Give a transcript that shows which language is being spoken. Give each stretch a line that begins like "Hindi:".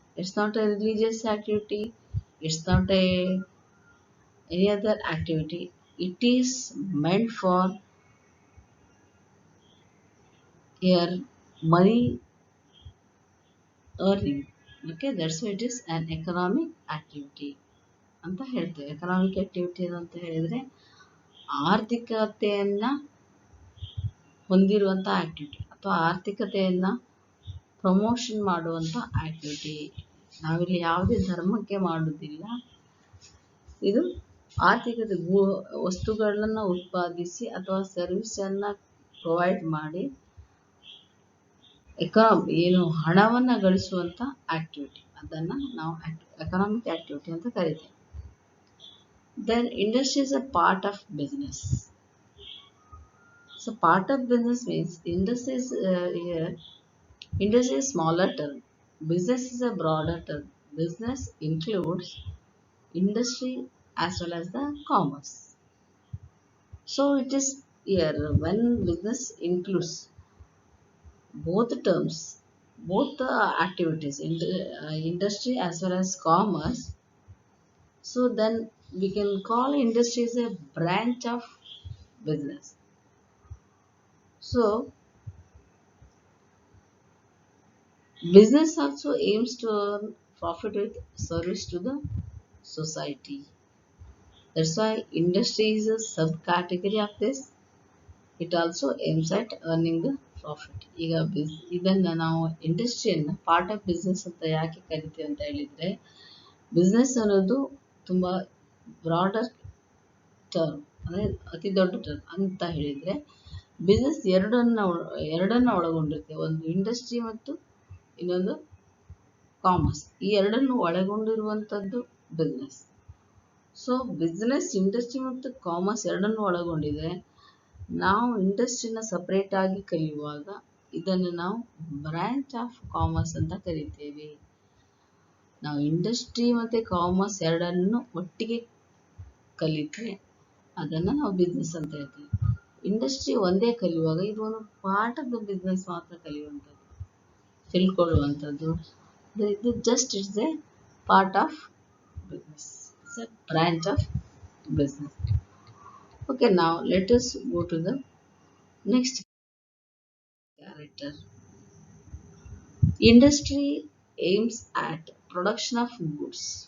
English: It's not a religious activity. It's not any other activity. It is meant for your money earning. Okay, that's why it is an economic activity
Kannada: ಅಂತ ಹೇಳ್ತೇವೆ. Economic activity ಅಂತ ಹೇಳಿದ್ರೆ ಆರ್ಥಿಕತೆಯನ್ನ ಹೊಂದಿರುವಂಥ activity ಅಥವಾ ಆರ್ಥಿಕತೆಯನ್ನ promotion ಮಾಡುವಂಥ activity. ನಾವಿಲ್ಲಿ ಯಾವುದೇ ಧರ್ಮಕ್ಕೆ ಮಾಡುವುದಿಲ್ಲ. ಇದು ಆರ್ಥಿಕತೆ ವಸ್ತುಗಳನ್ನು ಉತ್ಪಾದಿಸಿ ಅಥವಾ ಸರ್ವಿಸನ್ನು ಪ್ರೊವೈಡ್ ಮಾಡಿ ಏನು ಹಣವನ್ನು ಗಳಿಸುವಂಥ ಆಕ್ಟಿವಿಟಿ, ಅದನ್ನು ನಾವು ಎಕನಾಮಿಕ್ ಆಕ್ಟಿವಿಟಿ ಅಂತ ಕರಿತೇವೆ.
English: Then industry is a part of business. So part of business means industry is here. Industry is smaller term. Business is a broader term. Business includes industry as well as the commerce. So it is here when business includes both terms, both the activities in the industry as well as commerce. So then we can call industry as a branch of business. So business also aims to earn profit with service to the society. That's why industry is a subcategory of this. It also aims at earning the profit.
Kannada: ಈಗ ಇದನ್ನು ನಾವು ಇಂಡಸ್ಟ್ರಿಯನ್ನು part of business ಅಂತ ಯಾಕೆ ಕರಿತೀವಿ ಅಂತ ಹೇಳಿದರೆ, business ಅನ್ನೋದು ತುಂಬ ಬ್ರಾಡರ್ ಟರ್ಮ್, ಅಂದರೆ ಅತಿ ದೊಡ್ಡ ಟರ್ಮ್ ಅಂತ ಹೇಳಿದರೆ ಬಿಸ್ನೆಸ್ ಎರಡನ್ನ ಒಳಗೊಂಡಿರುತ್ತೆ. ಒಂದು ಇಂಡಸ್ಟ್ರಿ ಮತ್ತು ಇನ್ನೊಂದು ಕಾಮರ್ಸ್. ಈ ಎರಡನ್ನು ಒಳಗೊಂಡಿರುವಂಥದ್ದು ಬಿಸ್ನೆಸ್. ಸೊ ಬಿಸ್ನೆಸ್ ಇಂಡಸ್ಟ್ರಿ ಮತ್ತು ಕಾಮರ್ಸ್ ಎರಡನ್ನು ಒಳಗೊಂಡಿದೆ. ನಾವು ಇಂಡಸ್ಟ್ರಿನ ಸಪರೇಟ್ ಆಗಿ ಕಲಿಯುವಾಗ ಇದನ್ನು ನಾವು ಬ್ರಾಂಚ್ ಆಫ್ ಕಾಮರ್ಸ್ ಅಂತ ಕರಿತೇವೆ. ನಾವು ಇಂಡಸ್ಟ್ರಿ ಮತ್ತು ಕಾಮರ್ಸ್ ಎರಡನ್ನು ಒಟ್ಟಿಗೆ ಕಲಿತರೆ ಅದನ್ನು ನಾವು ಬಿಸ್ನೆಸ್ ಅಂತ ಹೇಳ್ತೀವಿ. ಇಂಡಸ್ಟ್ರಿ ಒಂದೇ ಕಲಿಯುವಾಗ ಇದು ಒಂದು ಪಾರ್ಟ್ ಆಫ್ ದ ಬಿಸ್ನೆಸ್ ಮಾತ್ರ ಕಲಿಯುವಂಥದ್ದು, ತಿಳ್ಕೊಳ್ಳುವಂಥದ್ದು.
English: ಇದು just it's a part of business, it's a branch of business. Okay, now let us go to the next character. Industry aims at production of goods.